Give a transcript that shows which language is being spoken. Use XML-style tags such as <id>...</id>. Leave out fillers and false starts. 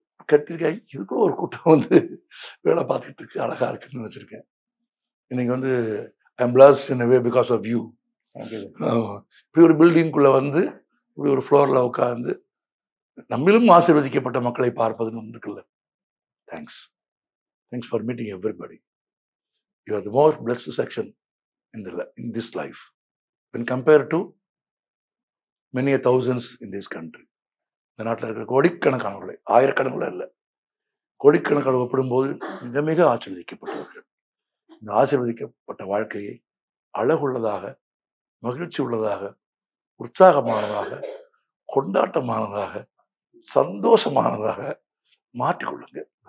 <ta>கட்டிருக்கேன். இதுக்குள்ள ஒரு கூட்டம் வந்து வேலை பார்த்துக்கிட்டு இருக்கு, அழகா இருக்குன்னு நினைச்சிருக்கேன். இன்னைக்கு வந்து</ta> <en>I am blessed in a way because of you.</en> <ta>இப்படி ஒரு பில்டிங்குள்ள வந்து இப்படி ஒரு ஃப்ளோர்ல உட்கார்ந்து நம்மிலும் ஆசீர்வதிக்கப்பட்ட மக்களை பார்ப்பதுன்னு ஒன்று இருக்குல்ல.</ta> <en>Thanks for meeting everybody. You are the most blessed section in this life when compared to many thousands in this country.</en> <ta>இந்த நாட்டில் இருக்கிற கோடிக்கணக்கானவர்களை, ஆயிரக்கணக்கில் இல்லை, கோடிக்கணக்கான ஒப்பிடும்போது மிக மிக ஆசீர்வதிக்கப்பட்டவர்கள். இந்த ஆசீர்வதிக்கப்பட்ட வாழ்க்கையை அழகுள்ளதாக, மகிழ்ச்சி உள்ளதாக, உற்சாகமானதாக, கொண்டாட்டமானதாக, சந்தோஷமானதாக மாற்றிக்கொள்ளுங்க.</ta>